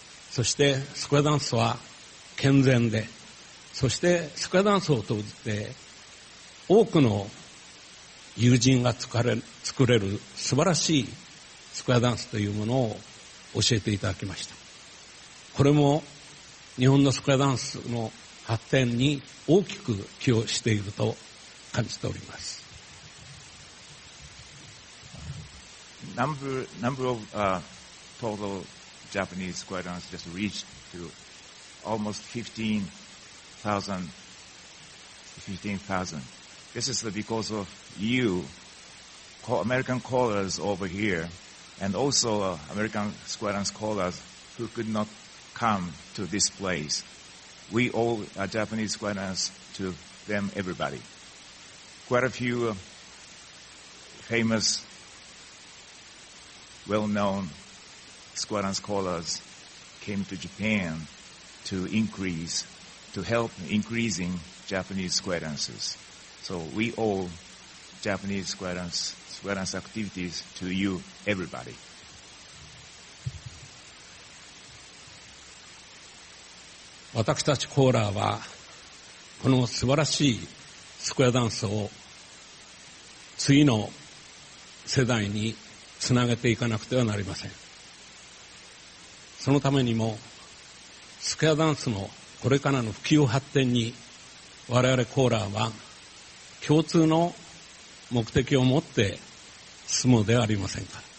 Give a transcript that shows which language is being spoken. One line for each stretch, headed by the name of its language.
Japanese: そしてスクエアダンスは健全で、そしてスクエアダンスを通じて多くの友人が作れる素晴らしいスクエアダンスというものを教えていただきました。これも日本のスクエアダンスの発展に大きく寄与していると感じております。
English: Number of total Japanese square dance just reached to almost 15,000. This is because of you, American callers over here, and also American square dance callers who could not come to this place. We owe Japanese square dance to them, everybody. Quite a few famous, well-known square dance scholars came to Japan to help increasing Japanese square dances. So we owe Japanese square dance activities to you, everybody.
Japanese: 私たちコーラーはこの素晴らしいスクエアダンスを次の世代につなげていかなくてはなりません。そのためにもスクエアダンスのこれからの普及発展に我々コーラーは共通の目的を持って進むではありませんか。